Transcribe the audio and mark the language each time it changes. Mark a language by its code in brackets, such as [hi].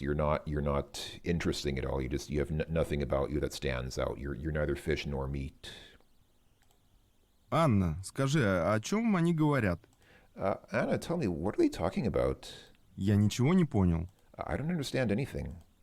[en] You're not interesting at all. You have nothing about you that stands out. You're neither fish nor meat. [ru] Анна, скажи, о чем они говорят? [en] Anna, tell me, what are they talking about? [ru] Я ничего не понял. [en] I don't understand anything.